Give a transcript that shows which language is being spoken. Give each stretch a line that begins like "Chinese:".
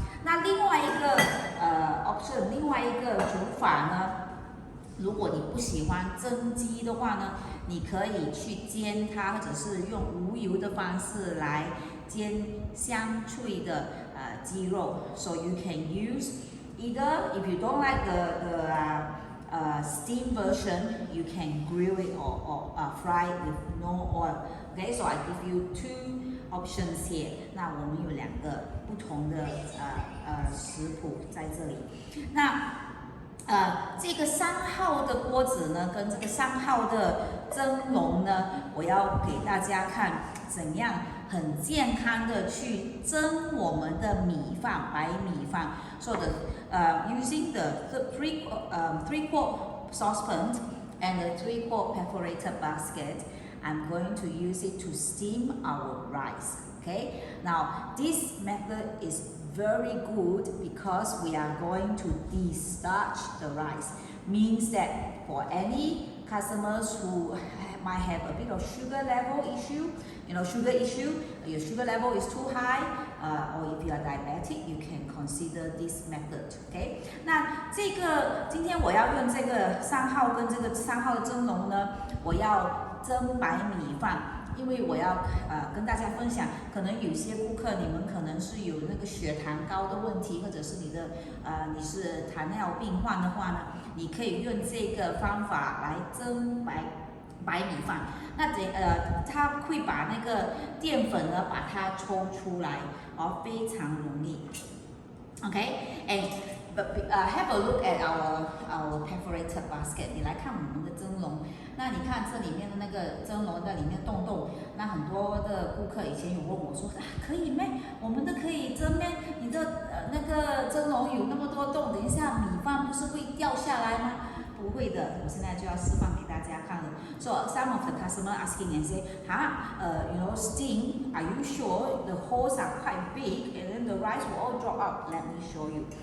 Chinese: 那另外一个option， 另外一个煮法呢，如果你不喜欢蒸鸡的话呢，你可以去煎它，或者是用无油的方式来煎香脆的鸡肉。
English: So you can use either if you don't like the steam version, you can grill it or fry it with no oil. Okay, so I give you 2 options here.
Chinese: 那我们有2个不同的食谱在这里。那这个3号的锅子呢，跟这个3号的蒸笼呢，我要给大家看怎样很健康的去蒸我们的米饭，白米饭。
English: So using the 3-quart saucepan and the 3-quart perforated basket, I'm going to use it to steam our rice. Okay, now this method is very good because we are going to de-starch the rice. Means that for any customers who might have a bit of sugar level issue, your sugar level is too high, or if you are diabetic, you can consider this method. Okay?
Chinese: 那这个今天我要用这个3号跟这个3号的蒸笼呢，我要蒸白米饭。因为我要跟大家分享，可能有些顾客你们可能是有那个血糖高的问题，或者是你是糖尿病患的话呢，你可以用这个方法来蒸白米饭。那它会把那个淀粉呢把它抽出来，非常容易。
English: Okay, and have a look at our perforated basket.
Chinese: 你来看我们的蒸笼。那你看这里面的那个蒸笼在里面洞，那很多的顾客以前有问我说可以咩？我们的可以蒸咩？你的那个蒸笼有那么多洞，等一下米饭不是会掉下来吗？不会的，我现在就要示范给大家看了。
English: So some of the customer asking and say, steam, are you sure the holes are quite big and then the rice will all drop out? Let me show you.